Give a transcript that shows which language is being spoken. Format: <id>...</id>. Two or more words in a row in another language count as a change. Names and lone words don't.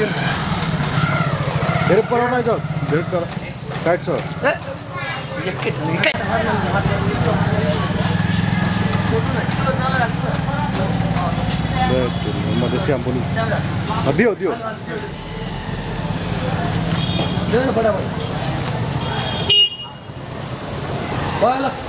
<hi>Direct करो ना जाओ. Direct करो.</hi> <en>Right sir.</en> <hi>मधेसी हम बोलूं. दियो. दे ना फटाफट. बोलो.</hi>